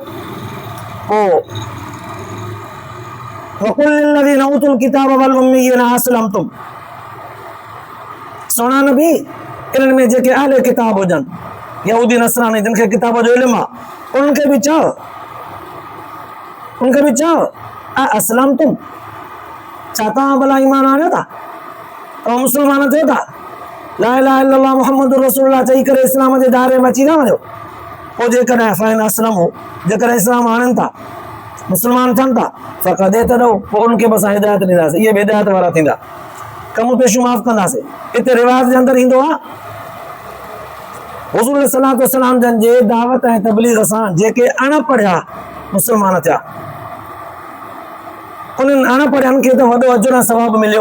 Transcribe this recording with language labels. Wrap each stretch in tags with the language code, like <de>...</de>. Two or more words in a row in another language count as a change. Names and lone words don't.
<sd>पोइ</sd> <ar>وقل للذين أوتوا الكتاب والأميين أأسلمتم,</ar> <sd>सोना नबी इन्हनि में जेके अहले किताब हुजनि, यहूदी नसरानी जिन खे किताब जो इल्मु आहे, उन्हनि खे बि चओ</sd> <ar>أأسلمتم,</ar> <sd>छा तव्हां भला ईमान आणियो था, तव्हां मुस्लमान थियो था,</sd> <ar>لا إله إلا الله محمد رسول الله</ar> <sd>चई करे इस्लाम जे दायरे में अची था वञो। पोइ जेकॾहिं</sd> <ar>فإن أسلم</ar> <sd>हो, जेकॾहिं इस्लाम आणनि था, मुस्लमान थियनि था,</sd> <ar>فقد اهتدوا,</ar> <sd>पोइ उनखे बि असां हिदायत ॾींदासीं, इहे बि हिदायत वारा थींदा, कम पेशूं माफ़ कंदासीं। हिते रिवाज जे अंदरि ईंदो आहे हुज़ूर</sd> <ar>صلى الله عليه وسلم</ar> <sd>जन जे दावत ऐं तबलीग सां जेके अणपढ़िया मुस्लमान थिया, उन्हनि अणपढ़ियनि खे त वॾो अजुर ऐं सवाबु मिलियो।</sd>